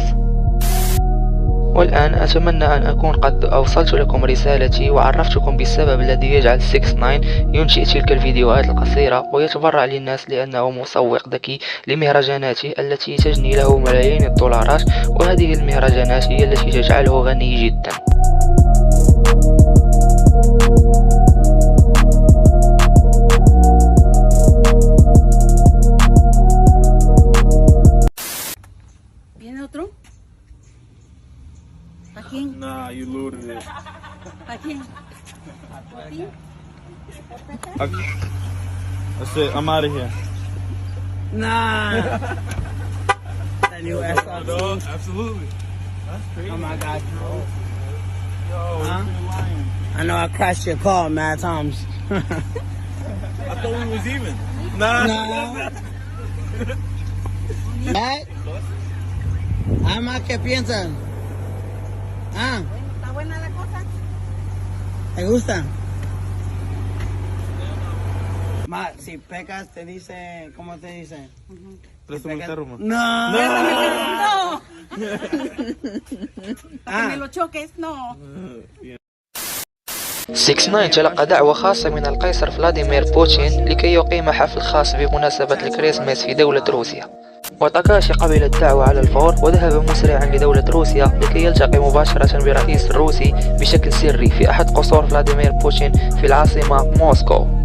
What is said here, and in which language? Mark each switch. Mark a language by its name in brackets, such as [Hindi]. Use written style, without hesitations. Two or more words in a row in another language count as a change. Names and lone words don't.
[Arabic] والآن أتمنى أن أكون قد أوصلت لكم رسالتي وعرفتكم بالسبب الذي يجعل 69 ينشئ تلك الفيديوهات القصيرة ويتبرع للناس لأنه مسوق ذكي لمهرجاناته التي تجني له ملايين الدولارات، وهذه المهرجانات هي التي تجعله غني جدا. [English] Nah, you looted it. Okay. That's it. I'm out of here. Nah. That new SRT. Absolutely. That's crazy. Oh my God. Yo, Huh? lying. I know I crashed your car mad times. I thought we was even. Nah. [Spanish] ¿Eh? ¿Qué piensan? Ah. ¿Está buena la cosa? ¿Te gusta? Ma, si pecas te dice, ¿cómo te dice? Préstame el carro, man. No. No. Ah. Que me lo choques, no. [Arabic] 69 تلقى دعوة خاصة من القيصر فلاديمير بوتين لكي يقيم حفل خاص بمناسبة الكريسماس في دولة روسيا، وتاكاشي قبل الدعوة على الفور وذهب مسرعا لدولة روسيا لكي يلتقي مباشرة بالرئيس الروسي بشكل سري في أحد قصور فلاديمير بوتين في العاصمة موسكو.